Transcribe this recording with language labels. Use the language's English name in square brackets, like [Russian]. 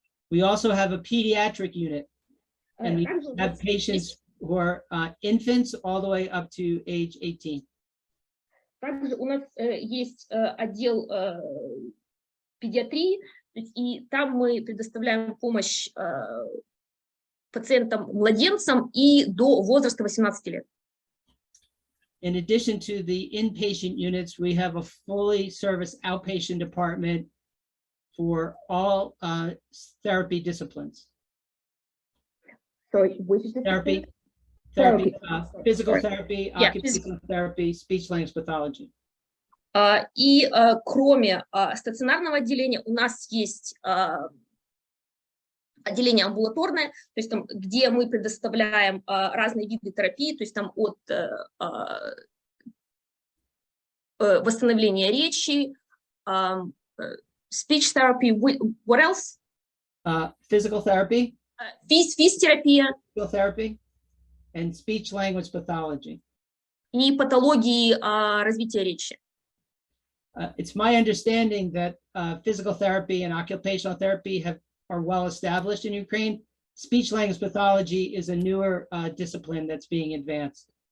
[English] We also have a pediatric unit, and we have patients who are infants all the way up to age 18. [Russian] Также у нас есть отдел педиатрии, и там мы предоставляем помощь пациентам-младенцам и до возраста 18 лет. [English] In addition to the inpatient units, we have a fully serviced outpatient department for all therapy disciplines. Sorry, which is Therapy, physical therapy, occupational therapy, speech language pathology. [Russian] И кроме стационарного отделения у нас есть отделение амбулаторное, то есть там, где мы предоставляем разные виды терапии, то есть там от восстановления речи, speech therapy, what else? [English] Physical therapy, [Russian] Физтерапия, [English] physical therapy, and speech language pathology. [Russian] и патологии развития речи. [English] It's my understanding that physical therapy and occupational therapy are well established in Ukraine. Speech language pathology is a newer discipline that's being advanced.